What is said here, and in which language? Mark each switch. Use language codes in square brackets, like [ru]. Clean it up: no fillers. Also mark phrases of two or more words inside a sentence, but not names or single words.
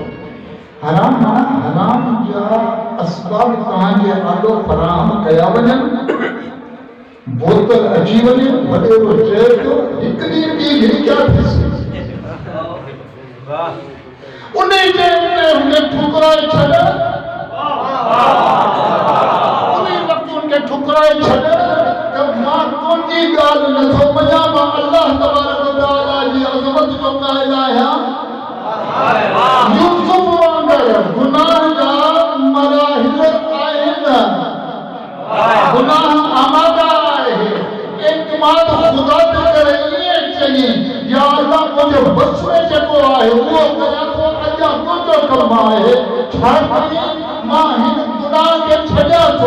[sd] हराम माना हराम जा असबाब तव्हांजे आॾो फराहम कया वञनि, बोतल अची वञे, वॾेरो चए थो हिकु ॾींहुं ॿी घड़ी क्या थींदी, उन जे हुनखे ठुकराए छॾ, उन वक़्तु हुनखे ठुकराए छॾ त मां तुंहिंजी ॻाल्हि नथो मञां, मां अल्लाह तबारक व तआला जी अज़मत जो क़ाइल आहियां। यूसुफ वांगुरु गुनाह जा मराहिल आहिनि, गुनाह आमादा आहे। एतमाद ख़ुदा ते करे ईअं चई या अल्लाह मुंहिंजे बस में जेको आहे उहो कयां थो, अञा तुंहिंजो कमु आहे, छा कयां मां हिन गुनाह खे छॾियां थो।